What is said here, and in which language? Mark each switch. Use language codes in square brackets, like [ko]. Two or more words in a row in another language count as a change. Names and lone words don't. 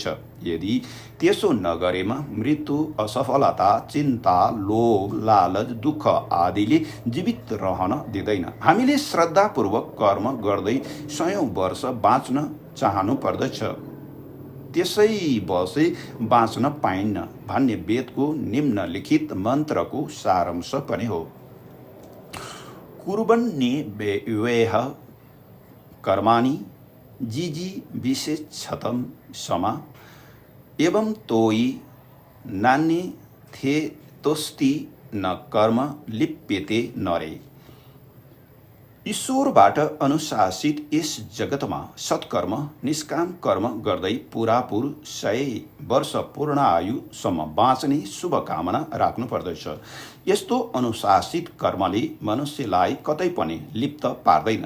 [ne] यदि त्यसो नगरेमा मृत्यु असफलता चिन्ता लोभ लालच दुःख आदिले जीवित रहन दिँदैन। हामीले श्रद्धापूर्वक कर्म गर्दै 100 वर्ष बाँच्न चाहनु पर्दछ। त्यसै बसे बाँच्न पाइन्न भन्ने वेदको निम्नलिखित मन्त्रको सारांश पनि हो। [sa] कुर्वन्निवेह कर्माणि जिजीविषेच्छतं समा एवं तोयि नान्यथेतोस्ति न कर्म लिप्यते नरे। [ne] ईश्वरबाट अनुशासित यस जगतमा सत्कर्म निष्काम कर्म गर्दै पुरापुर 100 वर्ष पूर्ण आयुसम्म बाँच्ने शुभकामना राख्नुपर्दछ। यस्तो अनुशासित कर्मले मनुष्यलाई कतै पनि लिप्त पार्दैन।